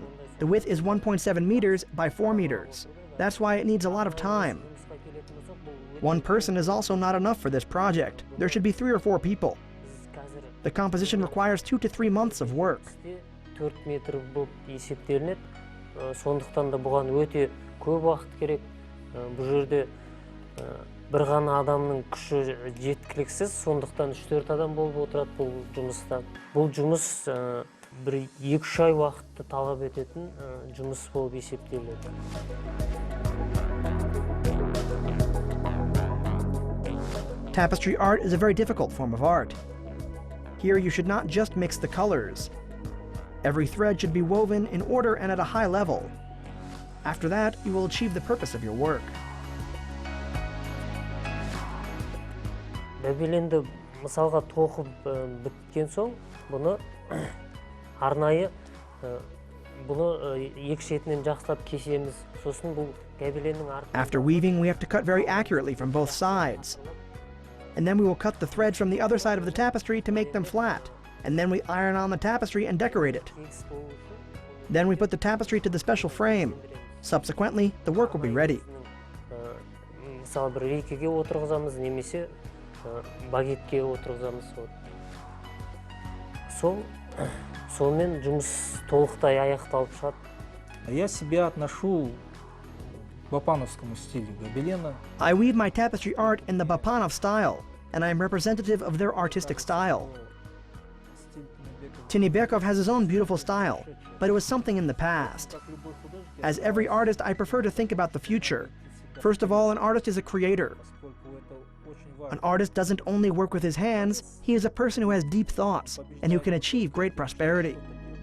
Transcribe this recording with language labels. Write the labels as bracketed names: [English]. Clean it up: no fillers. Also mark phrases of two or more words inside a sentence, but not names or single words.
[English] The width is 1.7 meters by 4 meters. That's why it needs a lot of time. One person is also not enough for this project. There should be 3 or 4 people. The composition requires 2 to 3 months of work. [Kazakh] 4 метр болып есептелінеді. Сондықтан да бұған өте көп уақыт керек. Бұл жерде бір ғана адамның күші жеткіліксіз, сондықтан 3-4 адам болып отырады бұл жұмыста. Бұл жұмыс бір 2-3 ай уақытты талап ететін жұмыс болып есептеледі. [English] Tapestry art is a very difficult form of art. Here you should not just mix the colors. Every thread should be woven in order and at a high level. After that, you will achieve the purpose of your work. [Kazakh] Бәбеленді мысалға тоқып біткен соң, бұны арнайы бұны екі шетінен жақсылап кесеміз. Сосын бұл бәбеленнің артында. [English] After weaving, we have to cut very accurately from both sides. And then we will cut the threads from the other side of the tapestry to make them flat. And then we iron on the tapestry and decorate it. Then we put the tapestry to the special frame. Subsequently, the work will be ready. [Kazakh] Мысалы бір рейкеге отырғызамыз, немесе багетке отырғызамыз. Сонымен жұмыс толықтай аяқталып шығады. [Russian] Я себя отношу к бапановскому стилю гобелена. [English] I weave my tapestry art in the Bapanov style, and I am representative of their artistic style. Tinibekov has his own beautiful style, but it was something in the past. As every artist, I prefer to think about the future. First of all, an artist is a creator. An artist doesn't only work with his hands, he is a person who has deep thoughts and who can achieve great prosperity.